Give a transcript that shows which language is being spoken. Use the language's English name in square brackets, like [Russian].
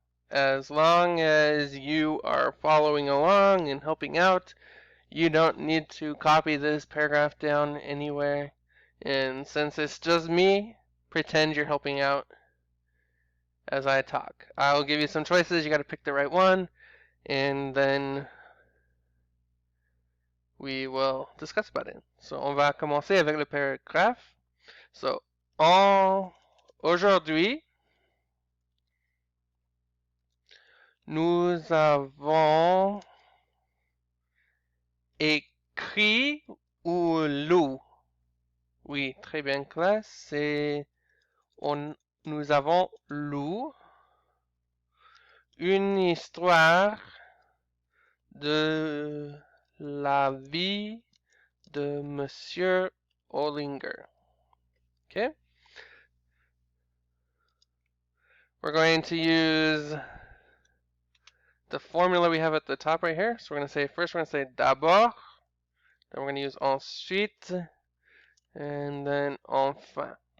[English] As long as you are following along and helping out, you don't need to copy this paragraph down anywhere. And since it's just me, pretend you're helping out as I talk. I'll give you some choices, you gotta pick the right one, and then we will discuss about it. [French] So, on va commencer avec le paragraphe. So, aujourd'hui, nous avons écrit ou lu. Oui, très bien, classe. Nous avons lu une histoire de la vie de Monsieur Ollinger. [English] Okay? We're going to use the formula we have at the top right here. So we're going to say, first we're going to say d'abord, then we're going to use ensuite, and then enfin.